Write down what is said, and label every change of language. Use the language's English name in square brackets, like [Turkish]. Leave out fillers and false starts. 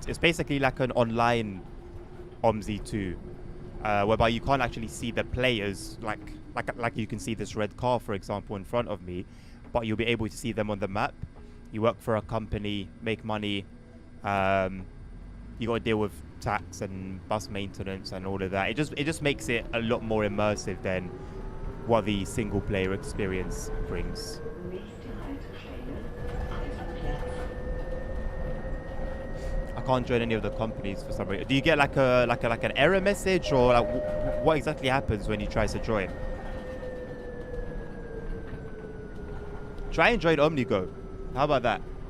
[English] It's basically like an online OMSI 2, whereby you can't actually see the players, like you can see this red car, for example, in front of me, but you'll be able to see them on the map. You work for a company, make money. You got to deal with tax and bus maintenance and all of that. It just makes it a lot more immersive than what the single player experience brings. [German] Nächste Haltestelle, Eisenplatz. [English] I can't join any of the companies for some reason. Do you get like an error message, or like what exactly happens when you try to join? Try and join OmniGo. How about that?